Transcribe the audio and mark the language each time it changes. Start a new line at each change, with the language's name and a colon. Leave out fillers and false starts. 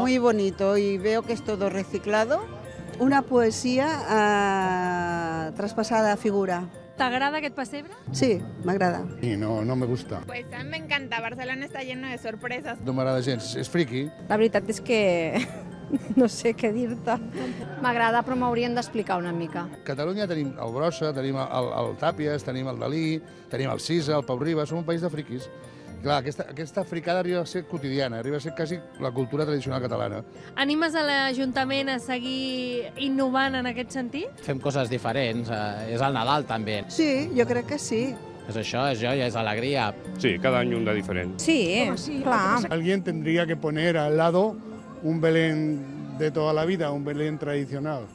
Spanish: Muy bonito y veo que es todo reciclado. Una poesía traspasada a figura.
Catalan: ¿T'agrada aquest pessebre? Sí, m'agrada.
Spanish: Y no me gusta. Pues a mí me encanta, Barcelona está lleno de sorpresas.
Catalan: No m'agrada gens, és friqui. La veritat és que no sé què dir-te. M'agrada, però m'haurien d'explicar una mica. A Catalunya tenim el Brossa, tenim el Tàpies, tenim el Dalí, tenim el Sisa, el Pau Riba, som un país de friquis. Clar, aquesta fricada arriba a ser quotidiana, arriba a ser quasi la cultura tradicional catalana. Animes a l'Ajuntament a seguir innovant en aquest sentit? Fem coses diferents, és el Nadal també. Sí, jo crec que sí. És això, és joia, és alegria. Sí, cada any un de diferent. Sí, clar.
Spanish: Alguien tendría que poner al lado un Belén de toda la vida, un Belén tradicional.